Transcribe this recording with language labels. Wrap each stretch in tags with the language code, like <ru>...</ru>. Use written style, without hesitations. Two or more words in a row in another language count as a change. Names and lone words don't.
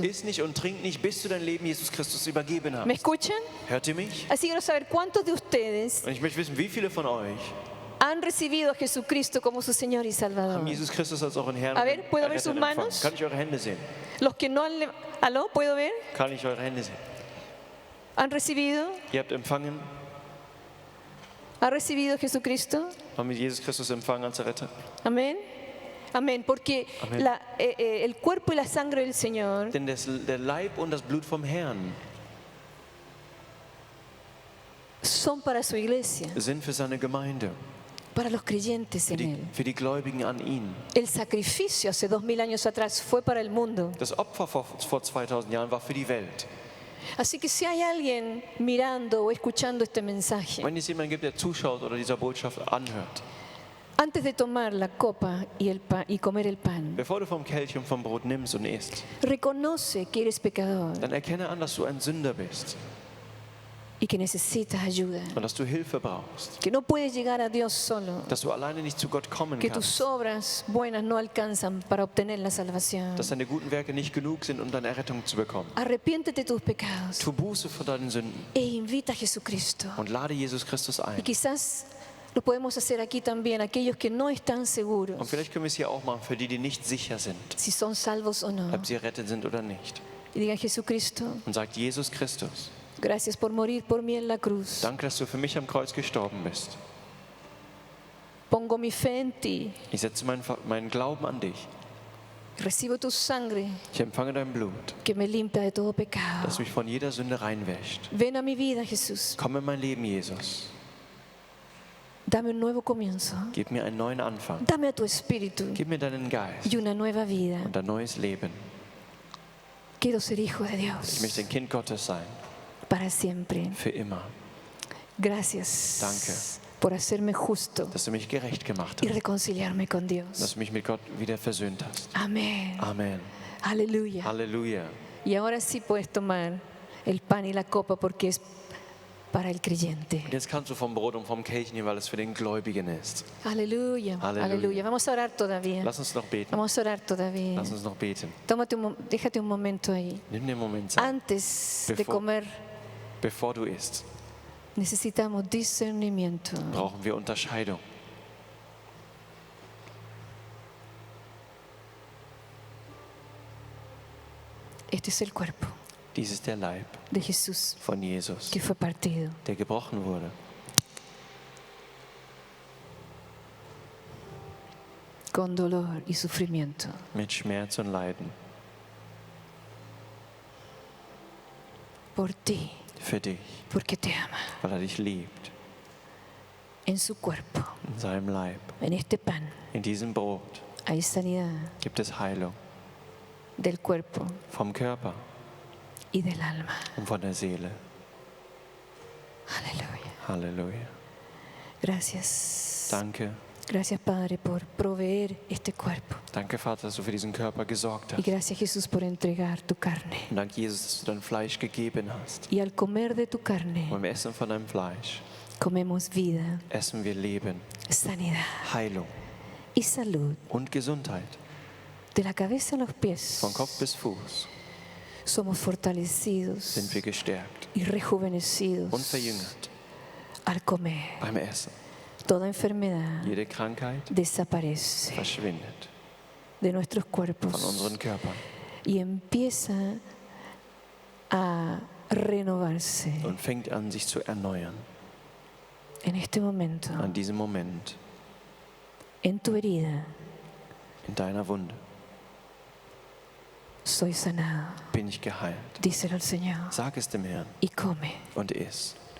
<de>Iss nicht und trink nicht, bis du dein Leben Jesus Christus übergeben</de> <es>¿Me</es> <de>hast.</de> <es>escuchan?</es> <de>Hört ihr mich?</de> <es>Así quiero saber cuántos de ustedes</es> <de>Und ich möchte wissen, wie viele von euch</de> <es>han recibido a Jesucristo como su Señor y</es> <de>haben</de> <es>Salvador.</es> <de>Jesus Christus als euren Herrn</de> <es>A ver, ¿puedo ver</es> <de>Retter</de> <es>sus</es> <de>empfangen?</de> <es>manos?</es> <de>Kann ich eure Hände sehen?</de> <es>Los que no han... ¿Aló? ¿Puedo ver?</es> <de>Kann ich eure Hände sehen?</de> <es>¿Han recibido?</es> <de>Ihr habt empfangen,</de> <es>¿Ha recibido a Jesucristo?</es> <de>haben Jesus Christus empfangen als Retter.</de> <es>Amén. Amén. Porque Amén. el cuerpo y la sangre del Señor</es> <de>Denn der Leib und das Blut vom Herrn</de> <es>son para su iglesia,</es> <de>sind für seine Gemeinde,</de> <es>para los creyentes en Él.</es> <de>für die Gläubigen an ihn.</de> <es>El sacrificio hace 2000 años atrás fue para el mundo.</es> <de>Das Opfer vor 2000 Jahren war für die Welt.</de> <es>Así que si hay alguien mirando o escuchando este mensaje,</es> <de>Wenn es jemanden gibt, der zuschaut oder dieser Botschaft anhört,</de> <es>antes de tomar la copa y comer el pan,</es> <de>bevor du vom Kelch und vom Brot nimmst und isst,</de> <es>reconoce que eres pecador</es> <de>dann erkenne an, dass du ein Sünder bist</de> <es>y que necesitas ayuda,</es> <de>und dass du Hilfe brauchst,</de> <es>que no puedes llegar a Dios solo,</es> <de>dass du alleine nicht zu Gott kommen</de> <es>que tus</es> <de>kannst,</de> <es>obras buenas no alcanzan para obtener la salvación.</es> <de>dass deine guten Werke nicht genug sind, um deine Errettung zu bekommen.</de> <es>Arrepiéntete de tus pecados</es> <de>Tu Buße vor deinen Sünden</de> <es>e invita a Jesucristo.</es> <de>und lade Jesus Christus</de> <es>Y</es> <de>ein.</de> <es>quizás lo podemos hacer aquí también, aquellos que no están</es> <de>Und</de> <es>seguros</es> <de>vielleicht können wir es hier auch machen für die, die nicht sicher sind,</de> <es>si son salvos o no.</es> <de>ob sie errettet sind oder nicht.</de> <es>Y digan, Jesucristo,</es> <de>Und sagt, Jesus Christus,</de> <es>gracias por morir por mí en la cruz.</es> <de>danke, dass du für mich am Kreuz gestorben bist.</de> <es>Pongo mi fe en ti.</es> <de>Ich setze meinen Glauben an dich.</de> <es>Recibo tu sangre</es> <de>Ich empfange dein Blut,</de> <es>que me limpia de todo pecado.</es> <de>das mich von jeder Sünde reinwäscht.</de> <es>Ven a mi vida, Jesús.</es> <de>Komm in mein Leben, Jesus.</de> <es>Dame un nuevo comienzo.</es> <de>Gib mir einen neuen Anfang.</de> <es>Dame a tu espíritu</es> <de>Gib mir deinen Geist</de> <es>y una nueva vida.</es> <de>und ein neues Leben.</de> <es>Quiero ser hijo de</es> <de>Ich möchte</de> <es>Dios</es> <de>ein Kind Gottes sein,</de> <es>para siempre.</es> <de>für immer.</de> <es>Gracias</es> <de>Danke.</de> <es>por hacerme justo</es> <de>Dass du mich gerecht gemacht</de> <es>y</es> <de>hast,</de> <es>reconciliarme con</es> <de>dass</de> <es>Dios.</es> <de>du mich mit Gott wieder versöhnt hast.</de> <es>Amén.</es> <de>Amen.</de> <es>Aleluya.</es> <de>Halleluja.</de> <es>Y ahora sí puedes tomar el pan y la copa porque es para el creyente.</es> <de>Und jetzt kannst du vom Brot und vom Kelch nehmen, weil es für den Gläubigen ist.</de> <es>Aleluya. Aleluya. Aleluya. Vamos a orar todavía.</es> <de>Lass uns noch beten.</de> <es>Vamos a orar todavía.</es> <de>Lass uns noch beten.</de> <es>Déjate un momento ahí.</es> <de>Nimm den Moment Zeit.</de> <es>Antes de</es> <de>Bevor-</de> <es>comer,</es> <de>Bevor du isst,</de> <es>necesitamos discernimiento.</es> <de>brauchen wir Unterscheidung.</de> <es>Este es el cuerpo</es> <de>Dies ist der Leib</de> <es>de Jesús</es> <de>von Jesus,</de> <es>que fue partido.</es> <de>der gebrochen wurde.</de> <es>Con dolor y sufrimiento.</es> <de>Mit Schmerz und Leiden.</de> <es>Por ti,</es> <de>Für dich,</de> <es>porque te ama.</es> <de>weil dich liebt.</de> <es>En su cuerpo,</es> <de>In seinem Leib.</de> <es>en este pan,</es> <de>In diesem Brot</de> <es>hay sanidad</es> <de>gibt es Heilung.</de> <es>del cuerpo</es> <de>Vom Körper</de> <es>y del alma.</es> <de>und von der Seele.</de> <es>Aleluya.</es> <de>Halleluja.</de> <es>Gracias.</es> <de>Danke.</de> <es>Gracias, Padre, por proveer este cuerpo.</es> <de>Danke, Vater, dass du für diesen Körper gesorgt</de> <es>Y</es> <de>hast.</de> <es>gracias, Jesús, por entregar tu carne.</es> <de>Und danke, Jesus, dass du dein Fleisch gegeben hast.</de> <es>Y al comer de tu carne,</es> <de>Und beim Essen von deinem Fleisch</de> <es>comemos vida,</es> <de>essen wir Leben,</de> <es>sanidad</es> <de>Heilung</de> <es>y salud.</es> <de>und Gesundheit.</de> <es>De la cabeza a los pies,</es> <de>Von Kopf bis Fuß</de> <es>somos fortalecidos</es> <de>sind wir gestärkt</de> <es>y</es> <de>und</de> <es>rejuvenecidos</es> <de>verjüngert</de> <es>al comer.</es> <de>beim Essen.</de> <es>Toda enfermedad</es> <de>Jede Krankheit</de> <es>desaparece</es> <de>verschwindet</de> <es>de nuestros cuerpos</es> <de>von unseren Körpern</de> <es>y empieza a renovarse</es> <de>und fängt an, sich zu erneuern.</de> <es>en este momento.</es> <de>An diesem Moment</de> <es>En tu herida</es> <de>in deiner Wunde</de> <es>soy sanado,</es> <de>bin ich geheilt.</de> <es>díselo al Señor,</es> <de>Sag es dem Herrn</de> <es>y come.</es> <de>und iss.</de>